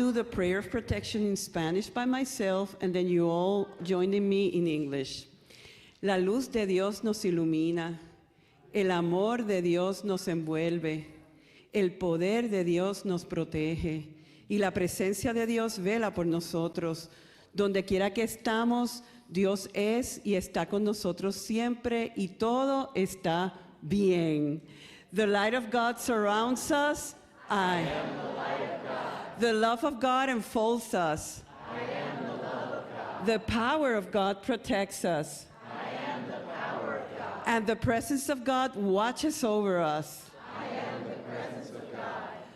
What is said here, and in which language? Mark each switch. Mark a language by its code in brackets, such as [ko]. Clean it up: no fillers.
[en] Prayer of protection in Spanish by myself, and then you all joining me in English. [es] La luz de Dios nos ilumina, el amor de Dios nos envuelve, el poder de Dios nos protege, y la presencia de Dios vela por nosotros. Donde quiera que estamos, Dios es y está con nosotros siempre, y todo está bien. [en] The light of God surrounds us. I am the light of God. The love of God enfolds us. I am the love of God. The power of God protects us. I am the power of God. And the presence of God watches over us. I am the presence of God.